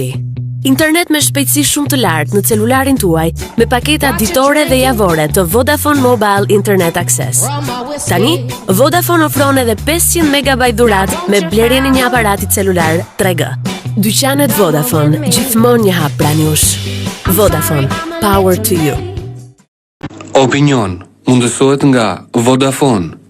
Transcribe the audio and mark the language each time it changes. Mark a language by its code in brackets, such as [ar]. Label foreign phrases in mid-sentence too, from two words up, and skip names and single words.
[sq] Internet me shpejtësi shumë të lartë në celularin tuaj me paketa ditore dhe javore të Vodafone Mobile Internet Access. Tani, Vodafone ofron edhe 500 MB dhuratë me blerjen e një aparati celular 3G. Dyqanet Vodafone, gjithmonë një hap pranë jush. Vodafone, [en] power to you. [sq] Opinion mundësohet nga Vodafone.